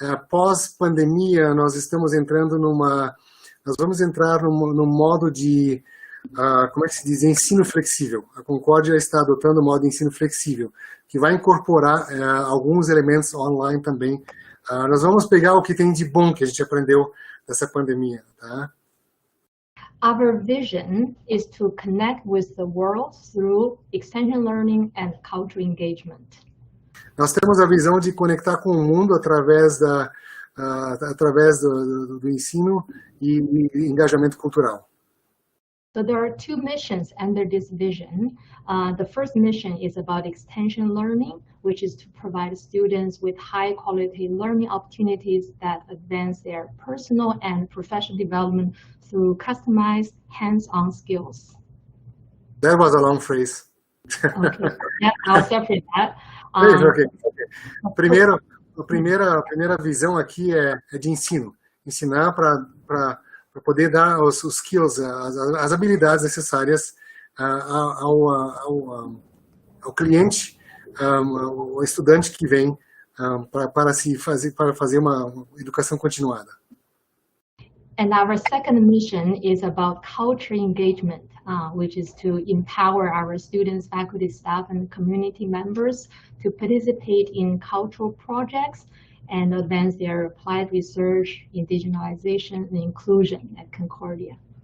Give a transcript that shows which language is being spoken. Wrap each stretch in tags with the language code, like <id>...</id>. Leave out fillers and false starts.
<pt>Pós-pandemia, nós vamos entrar num modo de, como é que se diz, ensino flexível. A Concordia está adotando o modo de ensino flexível, que vai incorporar alguns elementos online também. Nós vamos pegar o que tem de bom que a gente aprendeu dessa pandemia, tá?</pt> <en>Our vision is to connect with the world through extension learning and cultural engagement.</en> <pt>Nós temos a visão de conectar com o mundo através do ensino e engajamento cultural.</pt> <en>So there are two missions under this vision. The first mission is about extension learning, which is to provide students with high-quality learning opportunities that advance their personal and professional development through customized hands-on skills. That was a long phrase. Okay, yeah, I'll separate that. Okay.</en> <pt>A primeira visão aqui é de ensino. Ensinar para poder dar os skills, as habilidades necessárias ao cliente, ao estudante que vem para fazer uma educação continuada.</pt> <en>And our second mission is about culture engagement, which is to empower our students, faculty, staff, and community members to participate in cultural projects and advance their applied research, indigenization, and inclusion at Concordia.</en>